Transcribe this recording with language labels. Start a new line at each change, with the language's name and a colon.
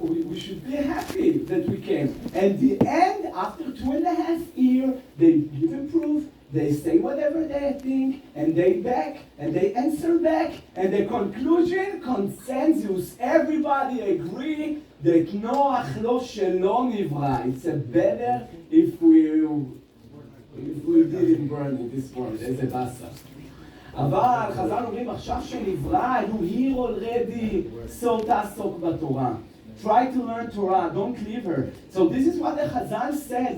English: We should be happy that we came. And the end, after 2.5 years, they give a proof, they say whatever they think, and they back, and they answer back, and the conclusion, consensus, everybody agree that
Hebrew: Noach lo shelo nivra.
English: It's better if we didn't burn in this world as a basa.
Hebrew: אבל חז"ל אומרים עכשיו שנברא,
English: you hear already, so
Hebrew: תעסוק בתורה.
English: Try to learn Torah, don't leave her. So this is what the Chazal said.